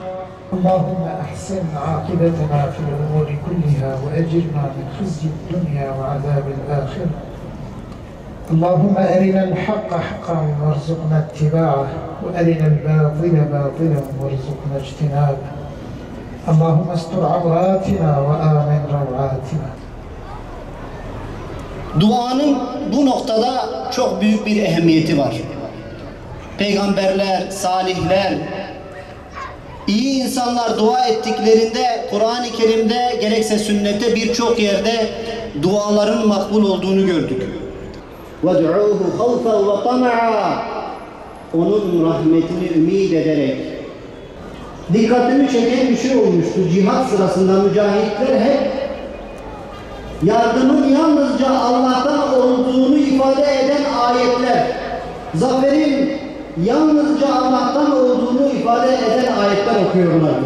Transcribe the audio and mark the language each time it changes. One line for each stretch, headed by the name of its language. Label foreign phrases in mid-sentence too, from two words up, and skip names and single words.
Arabic: اللهم أحسن عاقبتنا في الأمور كلها وأجرنا من خزي الدنيا وعذاب الآخرة. اللهم أرنا الحق حقا وارزقنا اتباعه وأرنا الباطل باطلا وارزقنا اجتنابه. اللهم استر عوراتنا وآمن روعاتنا.
Turkish: Duanın bu noktada çok büyük bir ehemmiyeti var. Peygamberler, salihler, iyi insanlar dua ettiklerinde Kur'an-ı Kerim'de gerekse sünnette birçok yerde duaların makbul olduğunu gördük.
Arabic: وَدْعُوهُ خَوْفًا وَطَمَعًا
Turkish: Onun rahmetini ümid ederek. Dikkatimi çeken bir şey olmuştu. Cihat sırasında mücahitler hep yardımın yalnızca Allah'tan olduğunu ifade eden ayetler, zaferin yalnızca Allah'tan olduğunu ifade eden ayetler okuyorlardı.